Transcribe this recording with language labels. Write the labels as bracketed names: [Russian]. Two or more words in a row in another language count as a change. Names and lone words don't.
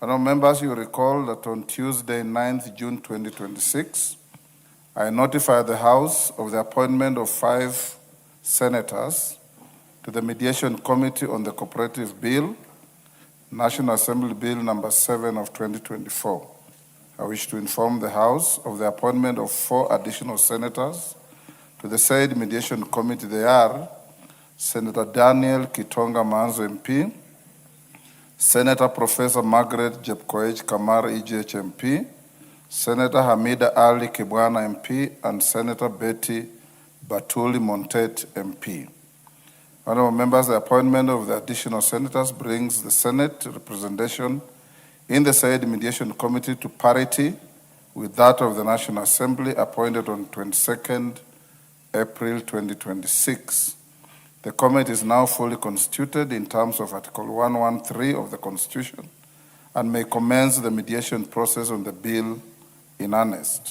[English] Honourable members, you recall that on Tuesday, 9th June 2026, I notified the House of the appointment of 5 senators to the Mediation Committee on the Cooperative Bill, National Assembly Bill number 7 of 2024. I wish to inform the House of the appointment of 4 additional senators to the said Mediation Committee. They are Senator Daniel Kitonga Manzo MP, Senator Professor Margaret Jepkoech Kamar EJH MP, Senator Hamida Ali Kibwana MP, and Senator Betty Batuli Montet MP. Honourable members, the appointment of the additional senators brings the Senate representation in the said Mediation Committee to parity with that of the National Assembly appointed on 22nd April 2026. The committee is now fully constituted in terms of Article 113 of the Constitution and may commence the mediation process on the bill in earnest.